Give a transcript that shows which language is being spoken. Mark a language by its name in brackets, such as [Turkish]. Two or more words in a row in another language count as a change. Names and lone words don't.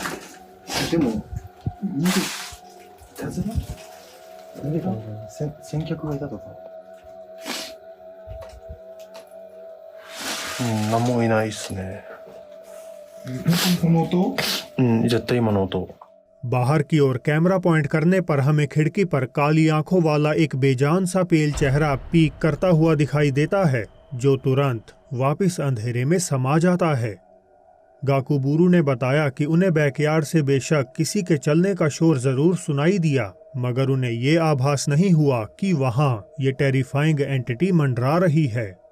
[Japanese] た。でも逃げいたずら？何かな？先客がいたとか。何もいないっすね。この音？絶対今の音。 [Hindi] बाहर की ओर कैमरा पॉइंट करने पर हमें खिड़की पर काली आंखों वाला एक बेजान सा पेल चेहरा पीक करता हुआ दिखाई देता है, जो तुरंत वापस अंधेरे में समा जाता है। गाकुबुरु ने बताया कि उन्हें बैकयार्ड से बेशक किसी के चलने का शोर जरूर सुनाई दिया, मगर उन्हें ये आभास नहीं हुआ कि वहां ये [English] terrifying entity [Hindi] मंडरा रही है।